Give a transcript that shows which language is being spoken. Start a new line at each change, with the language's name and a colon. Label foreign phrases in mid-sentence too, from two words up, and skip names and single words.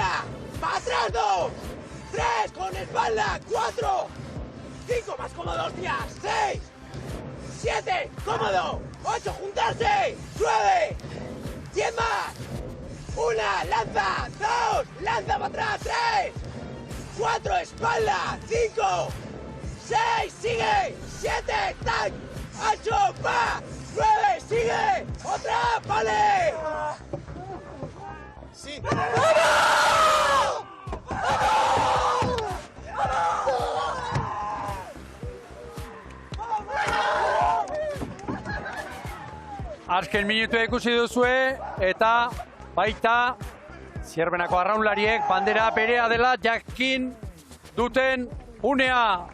Spanish: para atrás 2, 3 con espalda, 4, 5 más cómodo, hostias, 6, 7, cómodo, 8, juntarse, 9, 10 más, 1, lanza, 2, lanza para atrás, 3, 4, espalda, 5, 6, sigue, 7, tac, 8, pa, 9, sigue, otra, vale. Sí.
Basque: Azken minutua ikusi duzue, eta baita Zierbenako arraunlariek bandera berea dela jakin duten unea.